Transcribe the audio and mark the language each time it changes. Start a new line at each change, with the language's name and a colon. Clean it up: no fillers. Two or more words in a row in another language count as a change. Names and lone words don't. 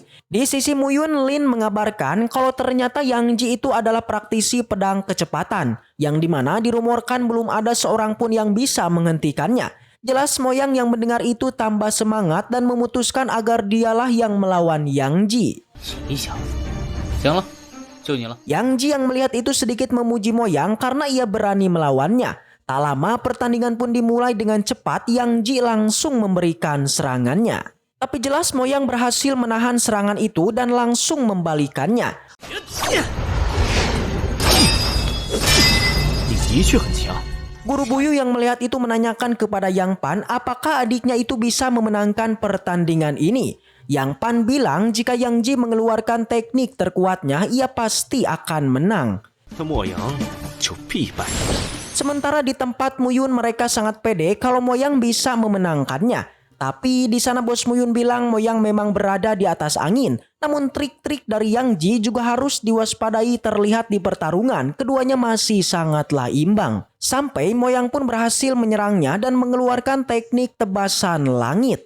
Indonesian: Di sisi Muyun, Lin mengabarkan kalau ternyata Yang Ji itu adalah praktisi pedang kecepatan, yang dimana dirumorkan belum ada seorang pun yang bisa menghentikannya. Jelas Moyang yang mendengar itu tambah semangat dan memutuskan agar dialah yang melawan Yang Ji.
Chinese: 一想，行了，就你了。
Indonesian: Yang Ji yang melihat itu sedikit memuji Moyang karena ia berani melawannya. Tak lama pertandingan pun dimulai dengan cepat. Yang Ji langsung memberikan serangannya. Tapi jelas Moyang berhasil menahan serangan itu dan langsung membalikannya.
Chinese: 你的确很强。
Indonesian: Guru Buyu yang melihat itu menanyakan kepada Yang Pan apakah adiknya itu bisa memenangkan pertandingan ini. Yang Pan bilang jika Yang Ji mengeluarkan teknik terkuatnya ia pasti akan menang.
Chinese: 那莫阳就必败。
Indonesian: Sementara di tempat Muyun mereka sangat pede kalau Moyang bisa memenangkannya. Tapi di sana Bos Muyun bilang Moyang memang berada di atas angin. Namun trik-trik dari Yang Ji juga harus diwaspadai terlihat di pertarungan. Keduanya masih sangatlah imbang. Sampai Moyang pun berhasil menyerangnya dan mengeluarkan teknik tebasan langit.